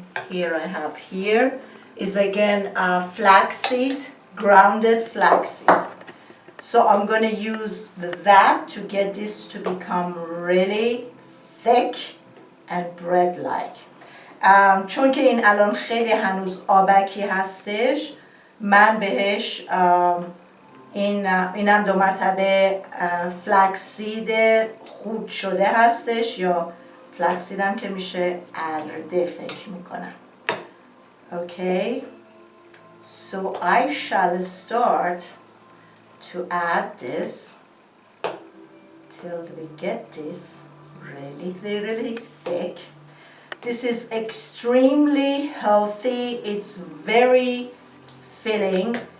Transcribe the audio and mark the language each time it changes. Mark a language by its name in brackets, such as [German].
[English] Here I have here is again flaxseed, grounded flaxseed. So I'm going to use that to get this to become really thick and bread-like. [Persian] چون که این الان خیلی هنوز آبکی هستش، من بهش اینم 2 مرتبه فلکسید خود شده هستش یا فلکسید هم که میشه ارده فکر میکنم. [English] Okay, so I shall start to add this till we get this really thick. This is extremely healthy. It's very filling.